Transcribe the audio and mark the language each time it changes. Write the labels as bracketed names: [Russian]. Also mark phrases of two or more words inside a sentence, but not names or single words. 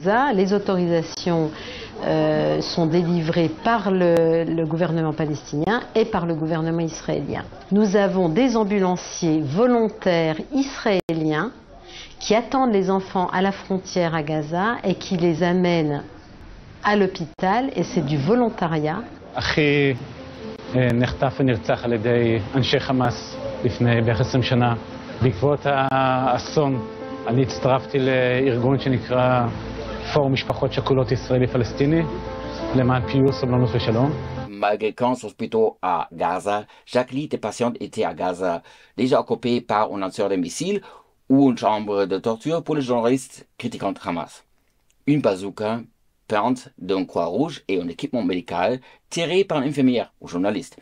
[French] Les autorisations sont délivrées par le gouvernement palestinien et par le gouvernement israélien. Nous avons des ambulanciers volontaires israéliens qui attendent les enfants à la frontière à Gaza et qui les amènent à l'hôpital, et c'est du volontariat. [Hebrew] נחטף ונרצח על ידי אנשי חמאס לפני בערך 20 שנה. בעקבות האסון אני הצטרפתי לארגון שנקרא פורום משפחות שכולות ישראלי-פלסטיני למען פיוס, סובלנות ושלום. [French] malgré 15 hôpitaux à Gaza, chaque lit des patients était à Gaza déjà occupé par un lanceur de missiles ou une chambre de torture pour les journalistes critiquant Hamas. Une bazooka peinte d'un croix rouge et un équipement médical tiré par une infirmière ou journaliste.